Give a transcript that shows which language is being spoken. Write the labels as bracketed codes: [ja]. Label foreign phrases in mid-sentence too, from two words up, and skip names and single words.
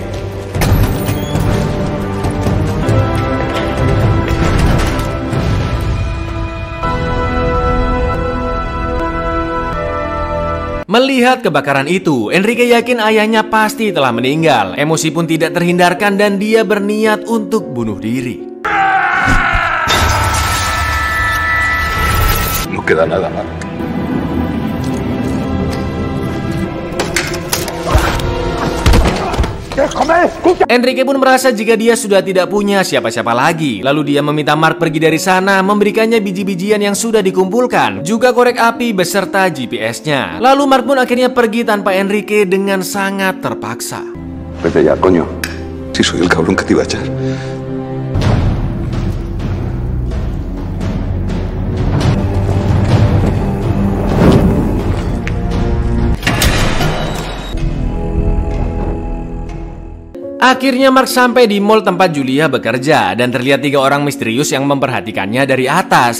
[id] Melihat kebakaran itu, Enrique yakin ayahnya pasti telah meninggal. Emosi pun tidak terhindarkan dan dia berniat untuk bunuh diri. [es] No queda nada más. [id] Enrique pun merasa jika dia sudah tidak punya siapa-siapa lagi. Lalu dia meminta Mark pergi dari sana, memberikannya biji-bijian yang sudah dikumpulkan, juga korek api beserta GPS-nya. Lalu Mark pun akhirnya pergi tanpa Enrique dengan sangat terpaksa. [es] Vete ya, coño. Si soy el cabrón que te iba a echar. [id] Akhirnya Mark sampai di mall tempat Julia bekerja dan terlihat 3 orang misterius yang memperhatikannya dari atas.